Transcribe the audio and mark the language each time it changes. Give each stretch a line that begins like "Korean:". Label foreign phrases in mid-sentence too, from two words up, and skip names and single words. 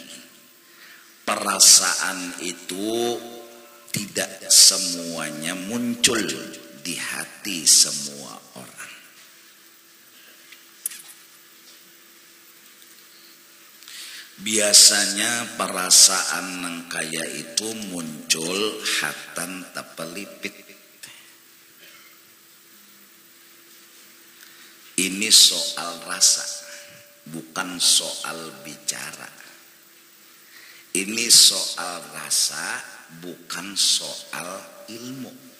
Indonesian: Perasaan itu tidak semuanya muncul di hati semua orang.
Banjar: Biasanya perasaan nang kaya itu muncul hatan tapelipit.
Indonesian: Ini soal rasa, bukan soal bicara. Ini soal rasa, bukan soal ilmu.